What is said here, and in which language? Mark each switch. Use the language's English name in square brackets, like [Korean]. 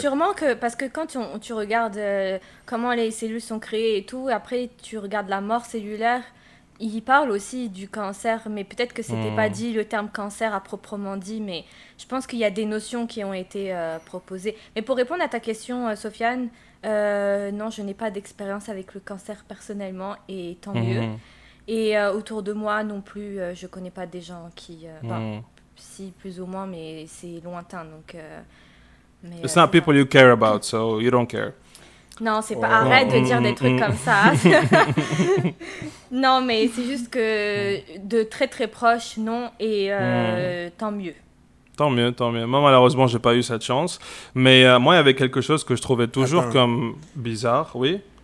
[French] Sûrement que, parce que quand tu regardes comment les cellules sont créées et tout, après tu regardes la mort cellulaire, il parle aussi du cancer, mais peut-être que c'était pas dit le terme cancer à proprement dit, mais je pense qu'il y a des notions qui ont été proposées. Mais pour répondre à ta question, Sofiane, non, je n'ai pas d'expérience avec le cancer personnellement, et tant mieux. Mhm. Et autour de moi non plus, je connais pas des gens qui... Mhm. si, plus ou moins, mais c'est lointain, donc... mais, [English] It's not people you care about, so you don't care. [French] Non, c'est pas... Oh. Arrête de dire des trucs Mm. comme ça. Non, mais c'est juste que de très très proches, non, et tant mieux. Tant mieux. Moi, malheureusement, j'ai pas eu cette chance. Mais moi, il y avait quelque chose que je trouvais toujours Attends. comme bizarre, oui.